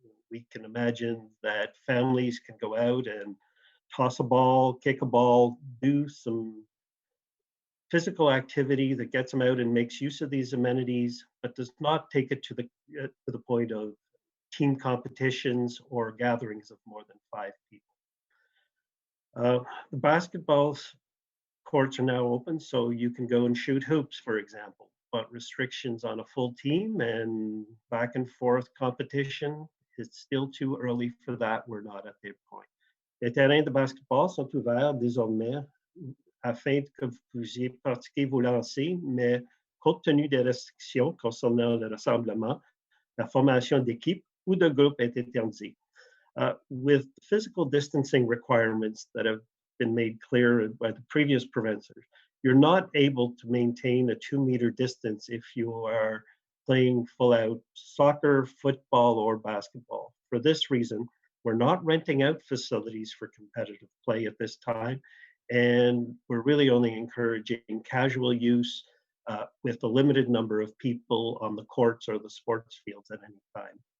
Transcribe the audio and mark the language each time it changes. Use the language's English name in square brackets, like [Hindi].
[English] We can imagine that families can go out and toss a ball, kick a ball, do some physical activity that gets them out and makes use of these amenities, but does not take it to the point of team competitions or gatherings of more than 5 people. The basketball courts are now open, so you can go and shoot hoops, for example. but restrictions on a full team and back and forth competition, it's still too early for that. We're not at that point. [French] Les terrains de basketball sont ouverts désormais afin que vous puissiez pratiquer vos lancers, mais compte tenu des restrictions concernant le rassemblement, la formation d'équipe ou de groupe est interdite. [English] With physical distancing requirements that have been made clear by the previous preventers, you're not able to maintain a 2-meter distance if you are playing full-out soccer, football, or basketball. For this reason, we're not renting out facilities for competitive play at this time, and we're really only encouraging casual use with a limited number of people on the courts or the sports fields at any time.